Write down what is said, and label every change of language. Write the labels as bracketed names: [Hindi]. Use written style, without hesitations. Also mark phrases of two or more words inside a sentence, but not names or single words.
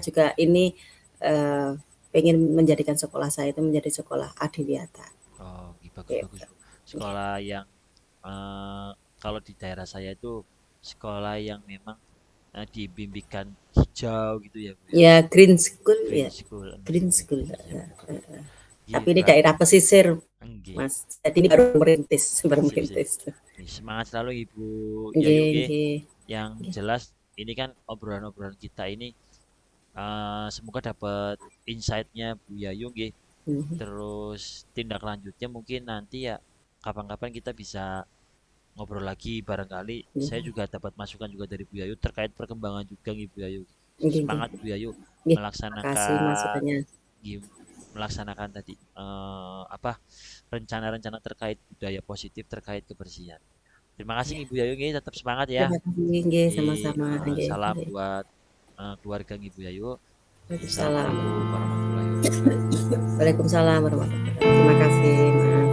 [Indonesian] saya juga ini, pengen menjadikan sekolah saya itu menjadi sekolah adiwiyata, Oh, bagus-bagus gitu. Bu. Sekolah yang kalau di daerah saya itu sekolah yang memang dibimbingkan hijau gitu ya Bu ya. Ya [English] green school [Indonesian] Green ya, school, green nggih, school, siap betul. tapi Nggih, ini Mbak. daerah pesisir, Nggih, Mas. Jadi ini baru merintis baru sip sip. merintis. Nggih, semangat selalu Ibu Yayu Nggih nggih. nggih Yang nggih, jelas ini kan obrolan-obrolan kita ini semoga dapat insight-nya Bu Yayu nggih. mhm, Terus tindak lanjutnya mungkin nanti ya kapan-kapan kita bisa ngobrol lagi barangkali saya nggih juga dapat masukan juga dari Bu Yayu terkait perkembangan juga nih Bu Yayu. [Javanese] nggih nggih [Indonesian] Semangat Bu Yayu nggih, makasih melaksanakan masukannya. melaksanakan tadi apa rencana-rencana terkait budaya positif terkait kebersihan. Terima kasih Iya, Ibu Yayu nggih, tetap semangat ya. terima kasih nggih, Nggih, sama-sama nggih salam nggih. buat keluarga Ibu Yayu. Waalaikumsalam. [Arabic] السلام عليكم ورحمة الله وبركاته. وعليكم السلام ورحمة الله وبركاته. [Indonesian] Terima kasih, Mas.